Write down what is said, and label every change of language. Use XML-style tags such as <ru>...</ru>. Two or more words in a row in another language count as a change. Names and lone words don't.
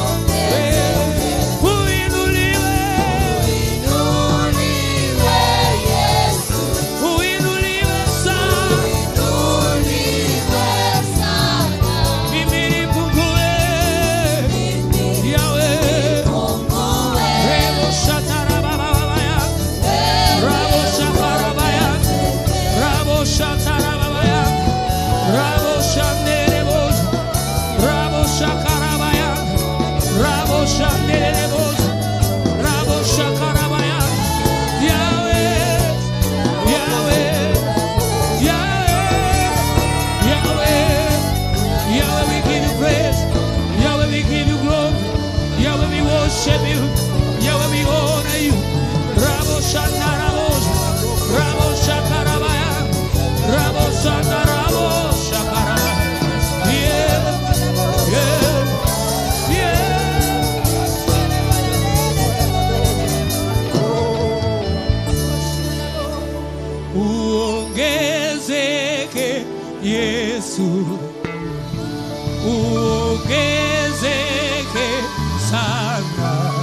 <sw>Uinuliwe. Uinuliwe Yesu, Uinuliwe sana. uinuliwe sana. Mimi nipungue. Yahweh. Nipungue, Rebo shatarabababaya. Rabo shakarabaya. Rabo shatarababaya. Rabo shandereboz. Rabo shakarabaya. Rabo shandereboz. Rabo shakarabaya.</sw> <en>Yahweh. Yahweh. Yahweh. Yahweh. Yahweh, we give you praise. Yahweh, we give you glory. Yahweh, we worship you. Yahweh, we honor you. Rabo shandarabos. Rabo shakarabaya. Rabo shandarabo shakarabaya. Yeah. Yeah. Yeah.</en> <sw>Uongezeke Yesu, uongezeke sana.</sw>